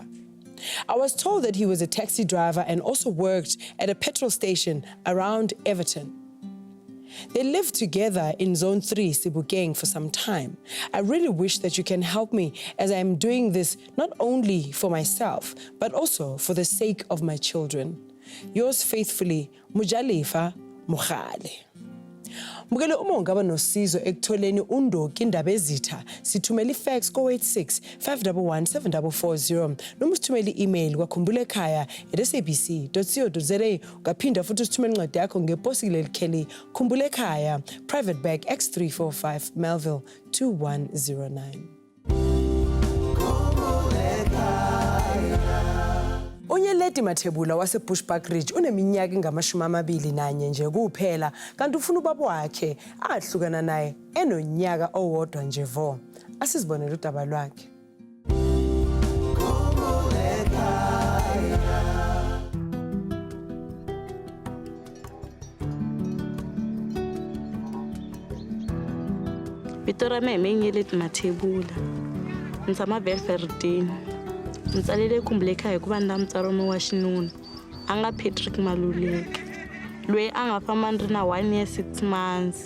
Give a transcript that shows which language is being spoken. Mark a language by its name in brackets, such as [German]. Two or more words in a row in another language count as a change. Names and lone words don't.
[English] I was told that he was a taxi driver and also worked at a petrol station around Everton. They lived together in Zone 3, Sebokeng, for some time. I really wish that you can help me as I am doing this not only for myself, but also for the sake of my children. Yours faithfully, Mujalifa Mokhale. [Zulu] Mbukele uma ungaba nosizo ekutholeni uNdoki Ndabezitha, sithumela ifax ko86 511 7440 noma usithumele i-email kwa.khumbul'ekhaya@sabc.co.za. Ungaphinda futhi usithumele incwadi yakho ngeposi lelikheli Khumbul'ekhaya, Private Bag X345 Melville 2109. Unyeleti Mathebula waseBushbuck Ridge uneminyaka engama-21 nje kuphela kanti ufuna ubaba wakhe ahlukana naye enonyaka owodwa nje vo. Asizibonele udaba lwakhe. [Tsonga] Vito ra mina Unyeleti Mathebula. Ndzi tshama Belferdini. Ndzi tsalele Khumbul'ekhaya hikuva ndzi na mutswari wa xinuna a nga Patrick Maluleke loyi a nga famba ndzi na [English] 1 year 6 months.